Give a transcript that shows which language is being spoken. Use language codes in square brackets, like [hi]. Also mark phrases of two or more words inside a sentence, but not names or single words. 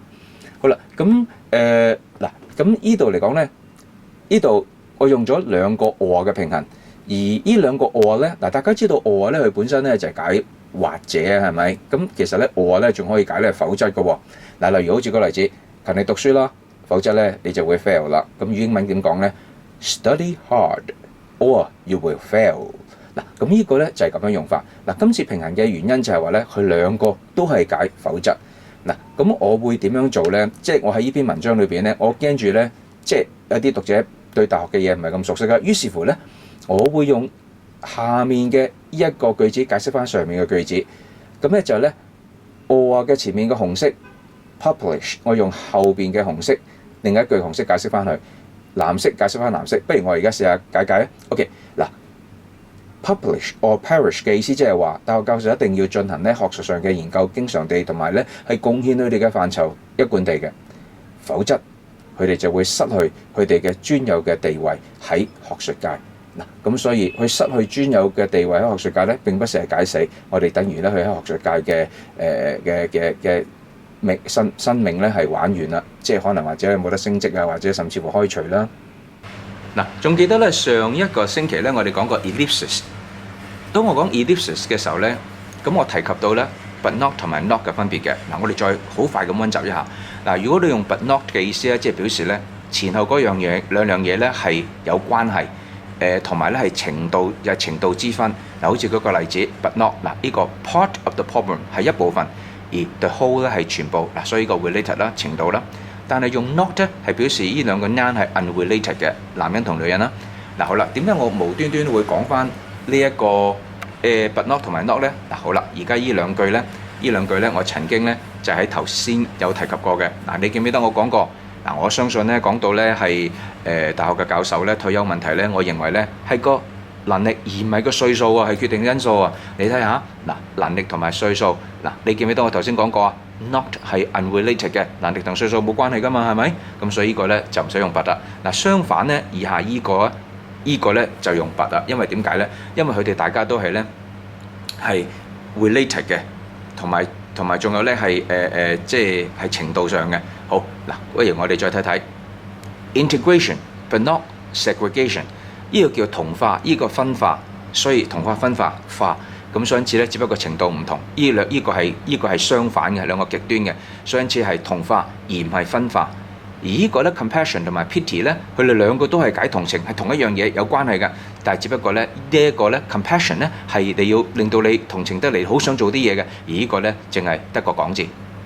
[yue] 好啦，咁咁呢度嚟講咧，呢度我用咗兩個 or 嘅平衡。而呢兩個 or 咧，大家知道 or 咧，佢本身咧就係解或者係咪？咁其實咧 or 咧仲可以解咧否則嘅喎。例如好似個例子，勤力讀書啦，否則咧你就會 fail 啦。咁英文點講咧 ？ [en] Study hard or you will fail。 [yue] 咁呢個咧就係咁樣用法。今次平衡嘅原因就係話咧，佢兩個都係解否則。咁我會點樣做咧？即係我喺呢篇文章裏邊咧，我驚住咧，即係有啲讀者對大學嘅嘢唔係咁熟悉啦。於是乎咧，我會用下面嘅一個句子解釋翻上面嘅句子。咁咧就係咧 or 嘅前面嘅紅色 publish， 我用後邊嘅紅色另一句紅色解釋翻去，藍色解釋翻藍色。不如我而家試下解啊。OK， [en] publish or perish [yue] 嘅意思即係話，大學教授一定要進行咧學術上嘅研究，經常地同埋咧係貢獻佢哋嘅範疇一貫地嘅，否則佢哋就會失去佢哋嘅專有嘅地位喺學術界。咁所以佢失去專有嘅地位喺學術界咧，並不是係解死我哋，等於咧佢喺學術界嘅生命咧係玩完啦，即係可能或者冇得升職啊，或者甚至乎開除啦。仲記得咧上一個星期咧，我哋講過 ellipsis。當我講 ellipsis 嘅時候咧，咁我提及到咧 [en] but not [yue] 同埋 not 嘅分別嘅。我哋再好快咁溫習一下。如果你用 [en] but not [yue] 嘅意思咧，即係表示咧前後嗰樣嘢兩樣嘢咧係有關係，同埋咧係程度之分。好似嗰個例子 [en] but not [yue] 呢個 [en] part of the problem [yue] 係一部分， 而 [en] the whole [yue] 咧係全部嗱，所以個 related 啦程度啦。但係用 not 咧係表示呢兩個 noun 係 unrelated 嘅，男人同女人啦。嗱好啦，點解我無端端會講翻呢一個 [en] but not [yue] 同埋 not 咧？嗱好啦，而家呢兩句咧，我曾經咧就喺頭先有提及過嘅。嗱，你記唔記得我講過？嗱，我相信咧講到咧係大學嘅教授咧退休問題咧，我認為咧係個能力而唔係個歲數啊，係決定因素啊。你睇下嗱，能力同埋歲數嗱，你記唔記得我頭先講過啊？Not 係 unrelated 嘅，能力同歲數冇關係噶嘛，係咪？咁所以呢個咧就唔使用 but 啦。嗱，相反咧，以下呢個咧就用 but 啦，因為點解咧？因為佢哋大家都係咧係 related 嘅，同埋仲有咧係即係程度上嘅。好嗱，不如我哋再睇睇 [en] integration but not segregation。 [yue] 呢個叫同化，呢個分化，所以同化分化化咁，所以因此咧，只不過程度唔同。呢個係相反嘅，兩個極端嘅，所以因此係同化而唔係分化。而呢個咧 compassion 同埋 pity 咧，佢哋兩個都係解同情，係同一樣嘢有關係嘅，但係只不過咧呢一個咧 compassion 咧係你要令到你同情得嚟，好想做啲嘢嘅，而呢個咧淨係得個講字。